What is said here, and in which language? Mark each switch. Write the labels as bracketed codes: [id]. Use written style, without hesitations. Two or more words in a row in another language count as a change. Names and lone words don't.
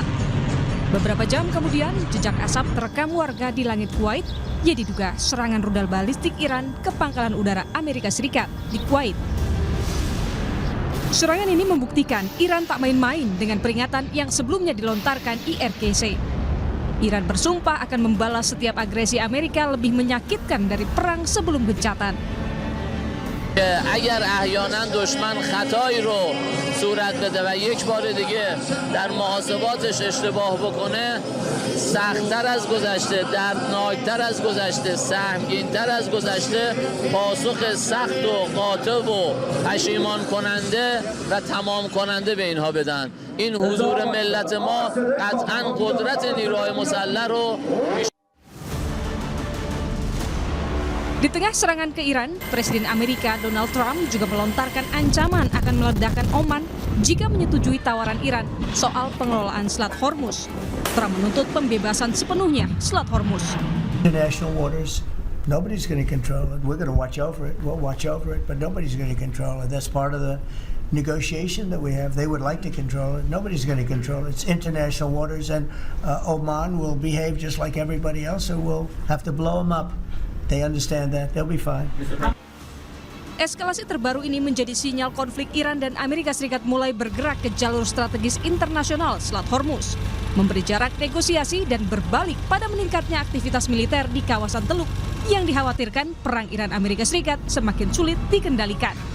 [id] Beberapa jam kemudian, jejak asap terekam warga di langit Kuwait, yang diduga serangan rudal balistik Iran ke pangkalan udara Amerika Serikat di Kuwait. Serangan ini membuktikan Iran tak main-main dengan peringatan yang sebelumnya dilontarkan IRGC. Iran bersumpah akan membalas setiap agresi Amerika lebih menyakitkan dari perang sebelum gencatan. [fa] اگر احیانا دشمن خطایی رو صورت بده و یک بار دیگه در محاسباتش اشتباه بکنه سخت‌تر از گذشته، دردناکتر از گذشته، سهمگین‌تر از گذشته پاسخ سخت و قاطع و پشیمان کننده و تمام کننده به اینها بدن. این حضور ملت ما قطعاً قدرت نیروهای مسلح رو [id] Di tengah serangan ke Iran, Presiden Amerika Donald Trump juga melontarkan ancaman akan meledakkan Oman jika menyetujui tawaran Iran soal pengelolaan Selat Hormuz. Trump menuntut pembebasan sepenuhnya Selat Hormuz. [en] International waters, nobody's going to control it. We're going to watch over it. We'll watch over it, but nobody's going to control it. That's part of the negotiation that we have. They would like to control it. Nobody's going to control it. It's international waters, and Oman will behave just like everybody else, so we'll have to blow them up. They understand that. They'll be fine. [id] Eskalasi terbaru ini menjadi sinyal konflik Iran dan Amerika Serikat mulai bergerak ke jalur strategis internasional Selat Hormuz, memberi jarak negosiasi dan berbalik pada meningkatnya aktivitas militer di kawasan Teluk yang dikhawatirkan perang Iran-Amerika Serikat semakin sulit dikendalikan.